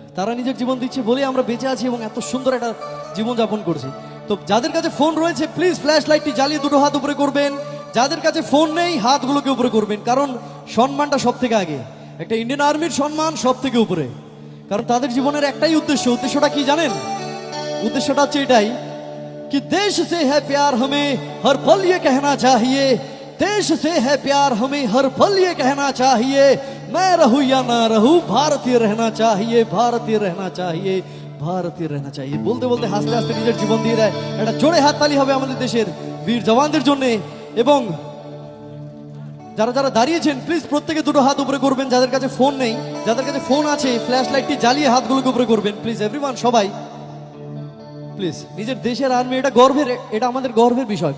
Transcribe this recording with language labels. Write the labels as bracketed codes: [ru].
[bn] তারা নিজের জীবন দিচ্ছে বলে আমরা বেঁচে আছি এবং এত সুন্দর একটা জীবনযাপন করছি। তো যাদের কাছে ফোন রয়েছে, প্লিজ ফ্ল্যাশ লাইটটি জ্বালিয়ে 2 হাত উপরে করবেন। যাদের কাছে ফোন নেই, হাতগুলোকে উপরে করবেন, কারণ সম্মানটা সব থেকে আগে। একটা ইন্ডিয়ান আর্মির সম্মান সব থেকে উপরে, কারণ তাদের জীবনের একটাই উদ্দেশ্যটা কি জানেন? উদ্দেশ্যটা হচ্ছে এটাই [hi] कि देश से है प्यार हमें हर पल ये कहना चाहिए, देश से है प्यार हमें हर पल ये कहना चाहिए, मैं रहूं या ना रहूं भारतीय रहना चाहिए, भारतीय रहना चाहिए, भारतीय रहना चाहिए। [bn] বলতে বলতে হাসতে হাসতে নিজের জীবন দিয়ে দেয়। একটা জোরে হাততালি হবে আমাদের দেশের বীর জওয়ানদের জন্য। এবং যারা যারা দাঁড়িয়েছেন, প্লিজ প্রত্যেকে 2 হাত উপরে করবেন। যাদের কাছে ফোন নেই, যাদের কাছে ফোন আছে, ফ্ল্যাশ লাইটটি জ্বালিয়ে হাতগুলোকে উপরে করবেন। [en] please everyone, [bn] সবাই প্লিজ। নিজের দেশের আর্মি, এটা গর্বের, এটা আমাদের গর্বের বিষয়।